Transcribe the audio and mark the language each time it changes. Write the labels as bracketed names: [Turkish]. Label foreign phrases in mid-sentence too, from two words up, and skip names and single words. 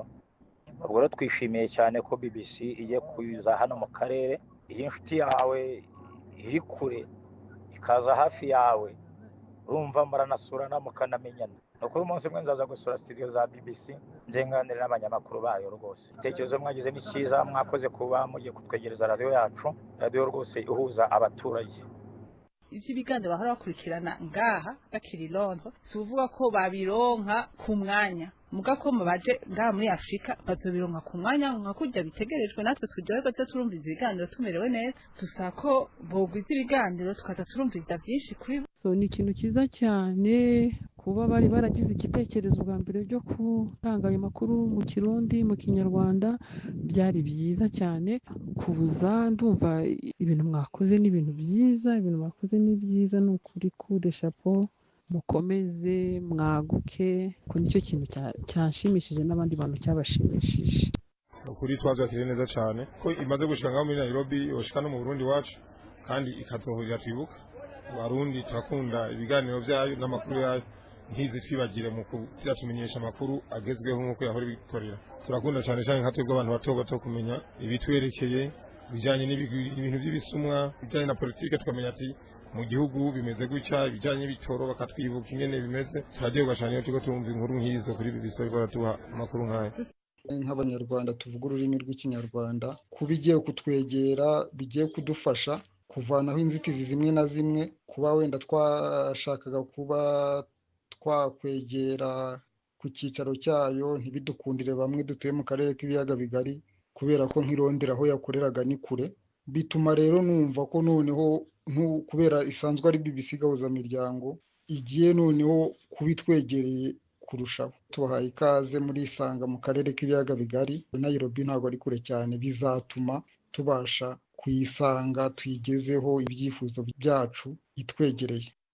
[Kinyarwanda] Ubwo rero twishimiye cyane ko BBC igiye kuza hano mu karere, iyi inshuti yawe iri kure ikaza hafi yawe, urumva muranasura mukanamenyana. Nuko uyu munsi mwe nzaza gusura studio za BBC njenganira n'abanyamakuru bayo rwose. Itekerezo mwagize ni cyiza, mwakoze kuba mugiye kutwegereza radio yacu, radio rwose ihuza abaturage. [Rundi] Ivyo biganiro bahora bakurikirana ngaha bakiri Londres, tuvuga ko babironka ku mwanya, muga ko mubaje ngaha muri Afrika bazobironka ku mwanya nka kujya bitegerejwe, natwe turyoherwa cyo turumviza ibiganiro tumerewe neza. Dusako bogwiza ibiganiro tukaza turumviza byinshi kuri [Kinyarwanda] so ni ikintu cyiza cyane kuba bari baragize igitekerezo bwa mbere byo gutanga ayo makuru mu Kirundi mu Kinyarwanda. Byari byiza cyane kubuza, ndumva ibintu mwakoze n'ibintu byiza, ibintu mwakoze ni byiza, ni ukuri kude chapeau, mukomeze mwaguke. Ko nicyo kintu cyanshimishije n'abandi bantu cyabashimishije. [Rundi] Ukuri twazakire neza cyane ko imaze gushika ngaho muri Nairobi, yoshika no mu Burundi wacu, kandi ikazohurira twibuka Barundi turakunda ibiganiro byayo n'amakuru yayo, ntizi twibagire mu kubyatumenyesha amakuru agezweho nk'uko yahora ibikorera turakunda cyane cyane nka twebwe abantu bato bato kumenya ibitwerekeye bijyanye n'ibintu by'ibisumwa bijyanye na politike tukamenya ati mu gihugu bimeze gutya ibijyanye n'ibitoro bakatwibuka ingene bimeze turaryoherwa cyane iyo turiko turumva inkuru nk'izo kuri BBC bariko baratuha amakuru nk'ayo [Kinyarwanda] nk'abanyarwanda tuvuga ururimi rw'ikinyarwanda kuba igiye kutwegera bigiye kudufasha kuvanaho inzitizi zimwe na zimwe kuba wenda twashakaga kuba twakwegera ku cyicaro cyayo ntibidukundire bamwe dutuye mu karere k'ibiyaga bigari kubera ko nk'irondera aho yakoreraga ni kure bituma rero numva ko noneho kubera isanzwe ari BBC gahuzamiryango igiye noneho kubitwegereye kurushaho tubahaye ikaze muri Isanga mu karere k'ibiyaga bigari Nairobi ntabwo ari kure cyane bizatuma tubasha kuyisanga tuyigezeho ibyifuzo byacu itwegereye.